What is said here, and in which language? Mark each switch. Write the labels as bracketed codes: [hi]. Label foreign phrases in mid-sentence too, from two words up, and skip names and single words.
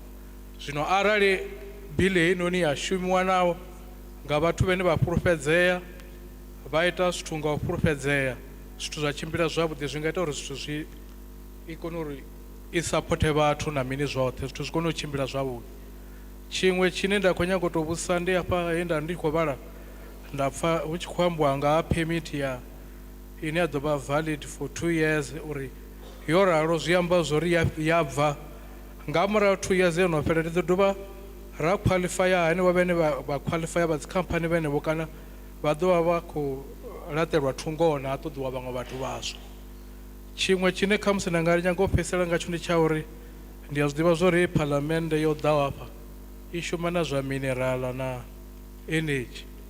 [ve] Zwino arali bili heinoni ya shumiwa nawo nga vhathu vhane vha fhulufhedzea vha ita zwithu nga u fhulufhedzea zwithu zwa tshimbila zwavhuḓi zwi nga ita uri zwithu zwi I kone uri I supporte vhathu na mini zwoṱhe zwithu zwi kone u tshimbila zwavhuḓi. Tshiṅwe tshine nda khou nyaga u tou vhudzisa ndi hafha he nda ndi khou vhala nda pfa hu tshi khou ambiwa nga ha permit ya ine ya ḓo vha [en] valid for 2 years [ve] uri yo ralo zwi amba zwori ya bva nga murahu 2 years yo no fhela ndi ḓo dovha ra qualifya henevho vhane vha qualifya vha dzi company vhenevho kana vha ḓo vha vha khou laṱelwa thungoni ha ṱoḓiwa vhaṅwe vhathu vhaswa. Tshiṅwe tshine khamusi nda nga ri nyaga u fhedzisela ngatsho ndi tsha uri ndi a zwi ḓivha zwori phalamennde yo ḓaho hafha I shuma na zwa minerala na energy.